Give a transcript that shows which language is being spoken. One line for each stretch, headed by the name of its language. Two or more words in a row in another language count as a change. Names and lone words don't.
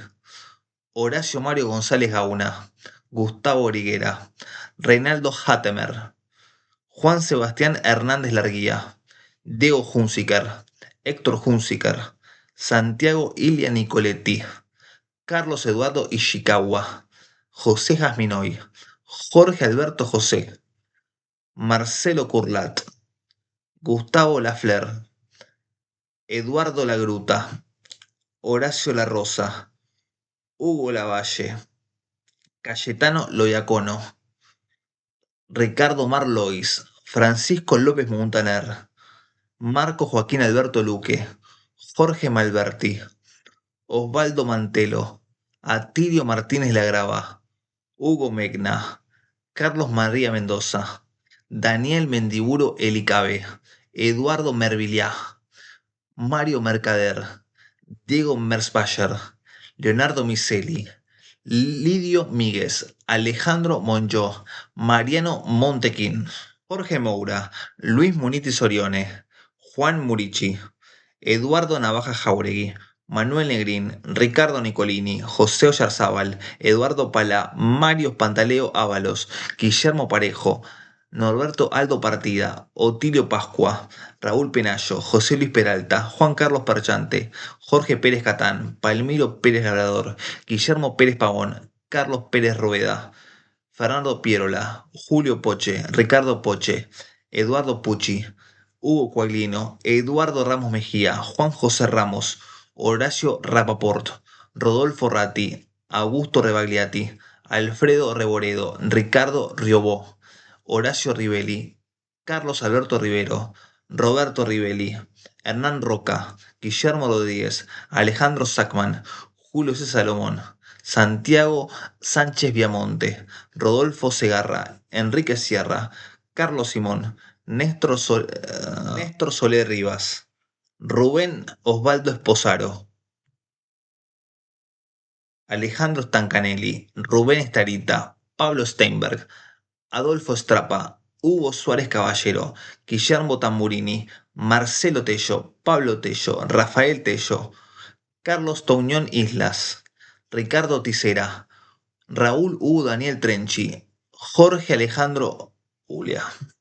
Spanish: Horacio Mario González Gauna, Gustavo Origuera, Reinaldo Hattemer, Juan Sebastián Hernández Larguía, Diego Hunziker, Héctor Hunziker, Santiago Ilia Nicoletti, Carlos Eduardo Ishikawa, José Jasminoy, Jorge Alberto José, Marcelo Curlat, Gustavo Lafler, Eduardo Lagruta, Horacio La Rosa, Hugo Lavalle, Cayetano Loyacono, Ricardo Marlois, Francisco López Montaner, Marco Joaquín Alberto Luque, Jorge Malberti, Osvaldo Mantelo, Atilio Martínez Lagrava, Hugo Megna, Carlos María Mendoza, Daniel Mendiburo Elicabe, Eduardo Merviliá, Mario Mercader, Diego Merzbacher, Leonardo Miseli, Lidio Míguez, Alejandro Monjó, Mariano Montequín, Jorge Moura, Luis Munitis Orione, Juan Murici, Eduardo Navaja Jauregui, Manuel Negrín, Ricardo Nicolini, José Oyarzábal, Eduardo Pala, Mario Pantaleo Ábalos, Guillermo Parejo, Norberto Aldo Partida, Otilio Pascua, Raúl Penayo, José Luis Peralta, Juan Carlos Perchante, Jorge Pérez Catán, Palmiro Pérez Labrador, Guillermo Pérez Pavón, Carlos Pérez Rueda, Fernando Pierola, Julio Poche, Ricardo Poche, Eduardo Pucci, Hugo Coaglino, Eduardo Ramos Mejía, Juan José Ramos, Horacio Rapaport, Rodolfo Ratti, Augusto Rebagliati, Alfredo Reboredo, Ricardo Riobó, Horacio Rivelli, Carlos Alberto Rivero, Roberto Rivelli, Hernán Roca, Guillermo Rodríguez, Alejandro Sacman, Julio C. Salomón, Santiago Sánchez Viamonte, Rodolfo Segarra, Enrique Sierra, Carlos Simón, Néstor Soler Rivas, Rubén Osvaldo Esposaro, Alejandro Stancanelli, Rubén Estarita, Pablo Steinberg, Adolfo Strapa, Hugo Suárez Caballero, Guillermo Tamburini, Marcelo Tello, Pablo Tello, Rafael Tello, Carlos Touñón Islas, Ricardo Tisera, Raúl Hugo Daniel Trenchi, Jorge Alejandro Julia.